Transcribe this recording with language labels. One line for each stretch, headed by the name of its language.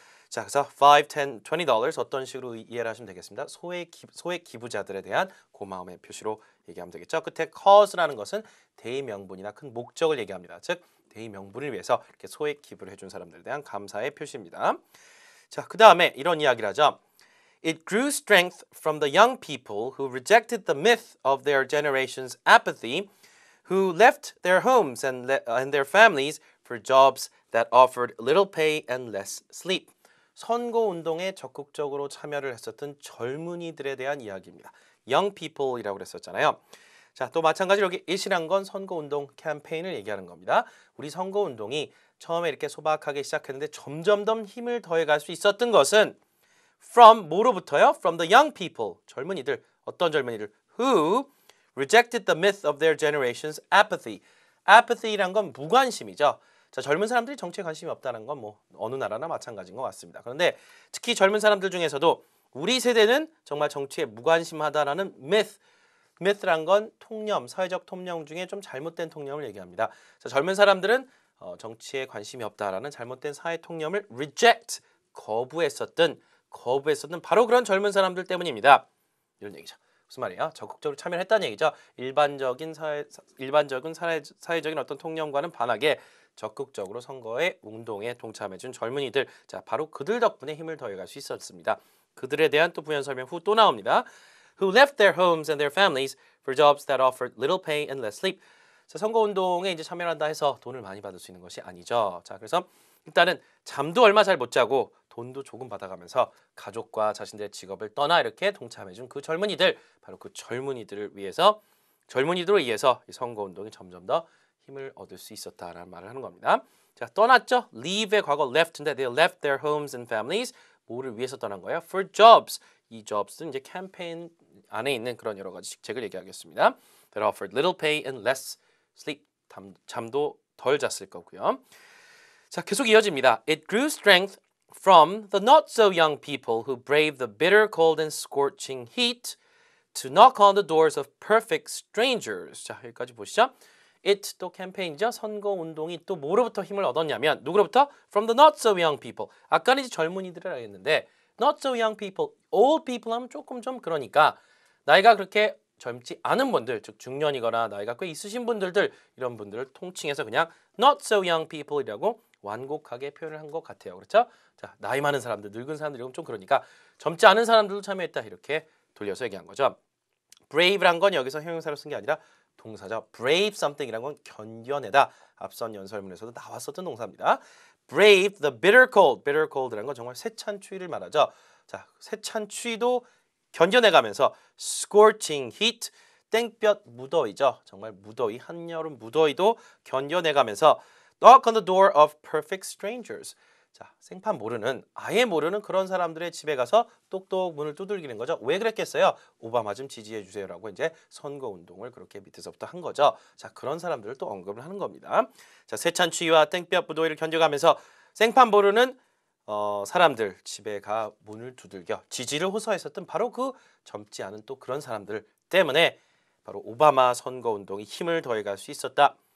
Korean: 자, 그래서 5, 10, $20 어떤 식으로 이해를 하시면 되겠습니다. 소액 기부자들에 대한 고마움의 표시로 얘기하면 되겠죠. 끝에 cause라는 것은 대의 명분이나 큰 목적을 얘기합니다. 즉 대의 명분을 위해서 이렇게 소액 기부를 해준 사람들에 대한 감사의 표시입니다. 자, 그 다음에 이런 이야기를 하죠.
English: It grew strength from the young people who rejected the myth of their generation's apathy, who left their homes and their families for jobs that offered little pay and less sleep.
Korean: 선거운동에 적극적으로 참여를 했었던 젊은이들에 대한 이야기입니다.
English: Young people
Korean: 이라고 그랬었잖아요. 자, 또 마찬가지로 여기 it이란 건 선거운동 캠페인을 얘기하는 겁니다. 우리 선거운동이 처음에 이렇게 소박하게 시작했는데 점점 더 힘을 더해갈 수 있었던 것은 from 뭐로부터요?
English: From the young people,
Korean: 젊은이들. 어떤 젊은이들?
English: Who rejected the myth of their generation's apathy.
Korean: apathy란 건 무관심이죠. 자, 젊은 사람들이 정치에 관심이 없다는 건 뭐 어느 나라나 마찬가지인 것 같습니다. 그런데 특히 젊은 사람들 중에서도 우리 세대는 정말 정치에 무관심하다라는 myth란 건 통념, 사회적 통념 중에 좀 잘못된 통념을 얘기합니다. 자, 젊은 사람들은 정치에 관심이 없다라는 잘못된 사회 통념을 reject, 거부했었던 바로 그런 젊은 사람들 때문입니다. 이런 얘기죠. 무슨 말이에요? 적극적으로 참여를 했다는 얘기죠. 일반적인 사회적인 어떤 통념과는 반하게 적극적으로 선거의 운동에 동참해준 젊은이들, 자, 바로 그들 덕분에 힘을 더해갈 수 있었습니다. 그들에 대한 또 부연 설명 후 또 나옵니다.
English: Who left their homes and their families for jobs that offered little pay and less sleep.
Korean: 자, 선거운동에 이제 참여한다 해서 돈을 많이 받을 수 있는 것이 아니죠. 자, 그래서 일단은 잠도 얼마 잘 못 자고 돈도 조금 받아가면서 가족과 자신들의 직업을 떠나 이렇게 동참해준 그 젊은이들, 바로 그 젊은이들을 위해서 젊은이들을 위해서 이 선거운동이 점점 더 힘을 얻을 수 있었다라는 말을 하는 겁니다. 자, 떠났죠. leave의 과거 left인데
English: they left their homes and families.
Korean: 뭐를 위해서 떠난 거예요?
English: for jobs.
Korean: 이 jobs는 이제 캠페인 안에 있는 그런 여러 가지 직책을 얘기하겠습니다.
English: that offered little pay and less sleep.
Korean: 잠도 덜 잤을 거고요. 자, 계속 이어집니다.
English: It grew strength from the not so young people who braved the bitter cold and scorching heat to knock on the doors of perfect strangers.
Korean: 자, 여기까지 보시죠. It 또 캠페인이죠. 선거운동이 또 뭐로부터 힘을 얻었냐면 누구로부터?
English: From the not so young people.
Korean: 아까는 이제 젊은이들을 했는데
English: not so young people, old people
Korean: 하면 조금 좀 그러니까 나이가 그렇게 젊지 않은 분들, 즉 중년이거나 나이가 꽤 있으신 분들들 이런 분들을 통칭해서 그냥
English: not so young people
Korean: 이라고 완곡하게 표현을 한 것 같아요. 그렇죠? 자, 나이 많은 사람들, 늙은 사람들 이건 좀 그러니까 젊지 않은 사람들도 참여했다 이렇게 돌려서 얘기한 거죠. brave란 건 여기서 형용사로 쓴 게 아니라 동사죠. brave something이란 건 견뎌내다. 앞선 연설문에서도 나왔었던 동사입니다.
English: brave the bitter cold.
Korean: bitter cold라는 건 정말 세찬 추위를 말하죠. 자, 세찬 추위도 견뎌내가면서 scorching heat, 땡볕 무더위죠. 정말 무더위, 한여름 무더위도 견뎌내가면서
English: knock on the door of perfect strangers.
Korean: 자, 생판 모르는, 아예 모르는 그런 사람들의 집에 가서 똑똑 문을 두들기는 거죠. 왜 그랬겠어요? 오바마 좀 지지해 주세요라고 이제 선거운동을 그렇게 밑에서부터 한 거죠. 자, 그런 사람들을 또 언급을 하는 겁니다. 자, 세찬 추위와 땡볕 무더위를 견뎌가면서 생판 모르는 사람들 집에 가 문을 두들겨 지지를 호소했었던 바로 그 젊지 않은 또 그런 사람들 때문에 바로 오바마 선거운동이 힘을 더해갈 수 있었다.